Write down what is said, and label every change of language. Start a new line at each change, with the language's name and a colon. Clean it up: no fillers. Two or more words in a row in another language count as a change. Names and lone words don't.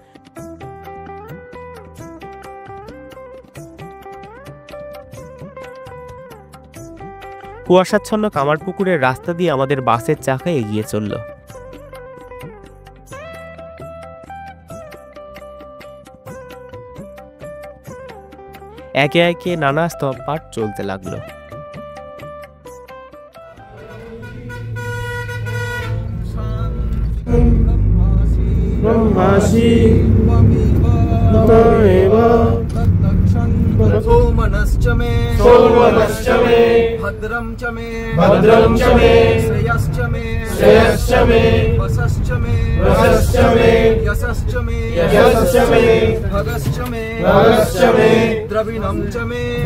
Bangla: কুয়াশাচ্ছন্ন কামারপুকুরের রাস্তা দিয়ে আমাদের বাসের চাকা এগিয়ে চলল। একে একে নানা স্তব পাঠ চলতে লাগলো।
Sanskrit: सोमनश्च मे भद्रं च मे श्रेयश्च मे वसश्च मे यशश्च मे भगश्च मे द्रविणं च मे